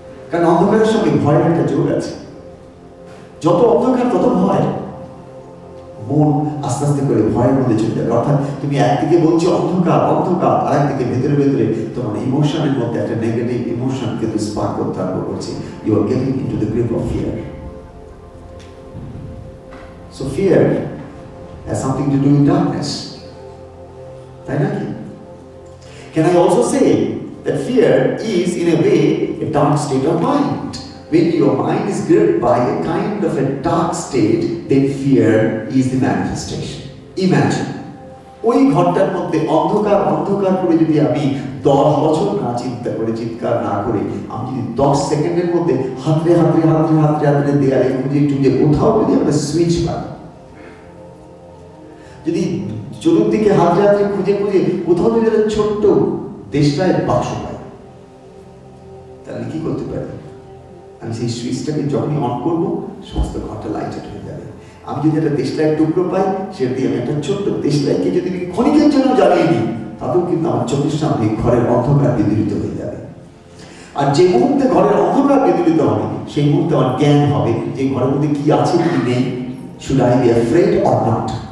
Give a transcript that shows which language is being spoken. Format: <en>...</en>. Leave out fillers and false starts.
<bn>কারণ অন্ধকারের সঙ্গে ভয়ের একটা যোগ আছে। যত অন্ধকার তত ভয়, মন আস্তে আস্তে করে ভয়ের মধ্যে চলে যাবে। অর্থাৎ তুমি একদিকে বলছো অন্ধকার অন্ধকার, আর একদিকে ভেতরে ভেতরে তোমার ইমোশনের মধ্যে একটা নেগেটিভ ইমোশন কিন্তু স্পার্ক করতে আরম্ভ করছে।</bn> <en>You are getting into the grip of fear. So fear has something to do with darkness.</en> <bn>তাই নাকি?</bn> <en>Can I also say that fear is in a way a dark state of mind? When your mind is gripped by a kind of a dark state, then fear is the manifestation.</en> <bn>Imagine, ওই ঘরটার মধ্যে অন্ধকার অন্ধকার করে যদি আমি 10 বছর না চিন্তা করে চিৎকার না করে আমি যদি 10 সেকেন্ডের মধ্যে হাতড়ে হাতড়ে হাতড়ে হাতড়ে হাতড়ে দেয়ালে খুঁজে টুজে কোথাও যদি আমরা সুইচ পাই, যদি চতুর্দিকে হাতড়ে হাতড়ে খুঁজে খুঁজে কোথাও যদি একটা ছোট্ট দেশটায় বাক্স পাই, তাহলে কি করতে পারি? আমি সেই সুইচটাকে যখনই অন করবো সমস্ত ঘরটা লাইটেড হয়ে যাবে। আমি যদি একটা দেশলাইয়ের টুকরো পাই, সেটা দিয়ে আমি একটা ছোট্ট দেশলাইকে যদি ক্ষণিকের জন্য জ্বালিয়ে নিই, তাতেও কিন্তু আমার চোখের সামনে ঘরের অন্ধকার বিদূরিত হয়ে যাবে। আর যে মুহূর্তে ঘরের অন্ধকার বিদূরিত হবে, সেই মুহূর্তে আমার জ্ঞান হবে যে ঘরের মধ্যে কি আছে কি নেই।</bn> <en>Should I be afraid or not?</en>